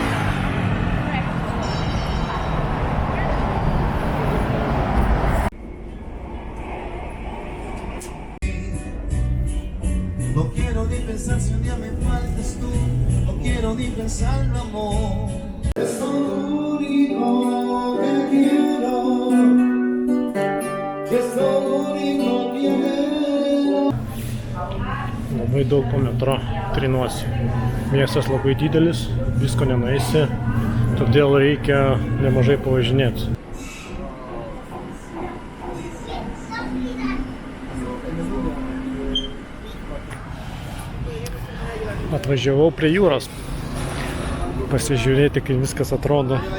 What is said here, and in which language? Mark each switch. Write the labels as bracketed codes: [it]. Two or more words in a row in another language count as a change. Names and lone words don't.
[es] No quiero ni pensar si un día me faltas tú, no quiero ni pensar en amor. Es lo único que quiero, es lo único que quiero. [lt] Labai daug po metro trinuosi. Miestas labai didelis, visko nenueisi, todėl reikia nemažai pavažinėti. Atvažiavau prie jūros pasižiūrėti, kaip viskas atrodo.